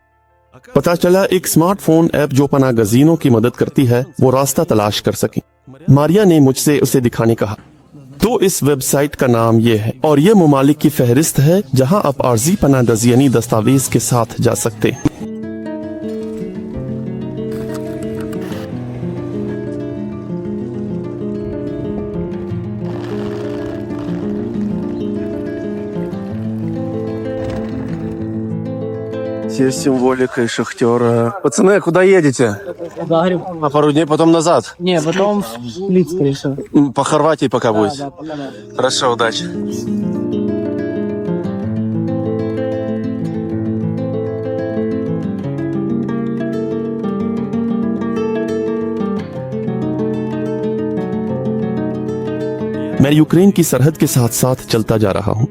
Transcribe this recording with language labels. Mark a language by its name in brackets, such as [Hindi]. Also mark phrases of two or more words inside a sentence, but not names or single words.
[Urdu] پتا چلا ایک [English] smartphone app [Urdu] جو پناہ گزینوں کی مدد کرتی ہے، وہ راستہ تلاش کر سکے. ماریہ نے مجھ سے اسے دکھانے کہا۔ تو اس ویب سائٹ کا نام یہ ہے اور یہ ممالک کی فہرست ہے جہاں آپ عارضی پناہ گزینی دستاویز کے ساتھ جا سکتے ہیں. [Russian] Здесь символика и шахтера. Пацаны, куда едете? Загреб. На пару дней, потом назад? Не, потом в Сплит, скорее всего. По Хорватии пока будете? Да, пока да. Хорошо, удачи. [Urdu] میں یوکرین کی سرحد کے ساتھ ساتھ چلتا جا رہا ہوں.